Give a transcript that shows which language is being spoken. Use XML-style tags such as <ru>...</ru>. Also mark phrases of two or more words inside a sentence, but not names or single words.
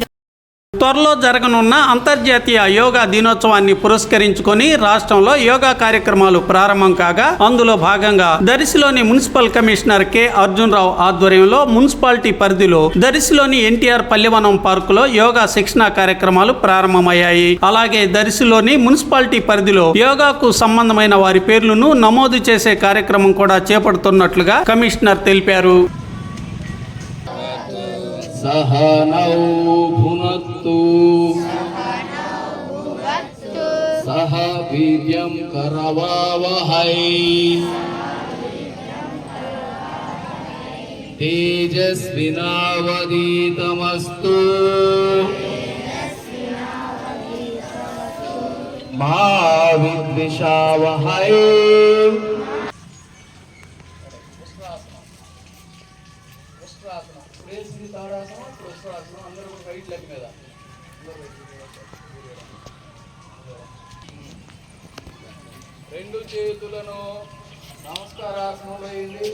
<te>త్వరలో జరగనున్న అంతర్జాతీయ యోగా దినోత్సవాన్ని పురస్కరించుకొని రాష్ట్రంలో యోగా కార్యక్రమాలు ప్రారంభం కాగా అందులో భాగంగా దర్శిలోని మున్సిపల్ కమిషనర్ కె అర్జున్ రావు ఆధ్వర్యంలో మున్సిపాలిటీ పరిధిలో దర్శిలోని ఎన్టీఆర్ పల్లెవనం పార్కులో యోగా శిక్షణ కార్యక్రమాలు ప్రారంభమయ్యాయి. అలాగే దర్శిలోని మున్సిపాలిటీ పరిధిలో యోగాకు సంబంధమైన వారి పేర్లను నమోదు చేసే కార్యక్రమం కూడా చేపడుతున్నట్లుగా కమిషనర్ తెలిపారు.</te> <sa>सहनौ भुनक्तु सह वीर्यं करवावहै तेजस्विनावधीतमस्तु मा विद्विषावहै.</sa> <te>రెండు చేతులను నమస్కారాసనంలో వేయండి.</te>